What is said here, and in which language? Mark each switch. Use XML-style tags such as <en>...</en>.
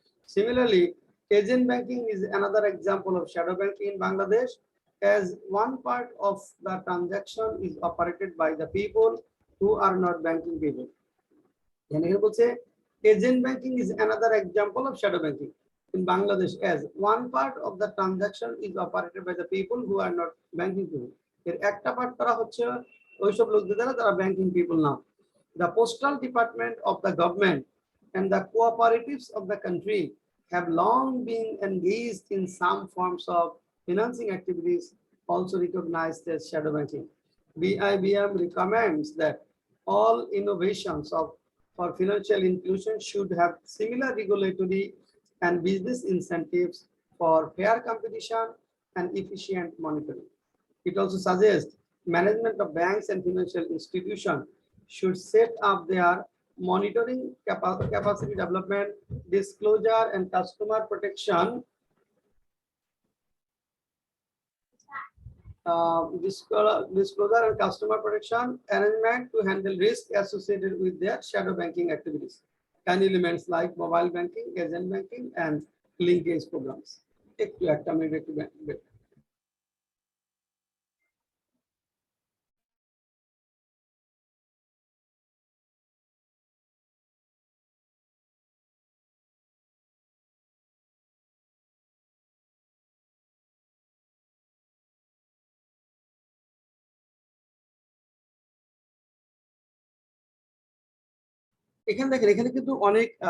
<en>Similarly, agent banking is another example of shadow banking in Bangladesh, as one part of the transaction is operated by the people who are not banking people. And here we say agent banking is another example of shadow banking in Bangladesh, as one part of the transaction is operated by the people who are not banking people.</en> <bn>এর একটা part করা হচ্ছে ওইসব লোকদের দ্বারা যারা banking people না.</bn> <en>The postal department of the government and the cooperatives of the country have long been engaged in some forms of financing activities, also recognized as shadow banking. BIBM recommends that all innovations for financial inclusion should have similar regulatory and business incentives for fair competition and efficient monitoring. It also suggests management of banks and financial institutions should set up their monitoring capacity development, disclosure, and customer protection disclosure and customer protection arrangement to handle risk associated with their shadow banking activities and elements like mobile banking, agent banking, and linkage programs.</en> <bn>একটু একটা minute একটু এখানে দেখেন, এখানে কিন্তু অনেক</bn>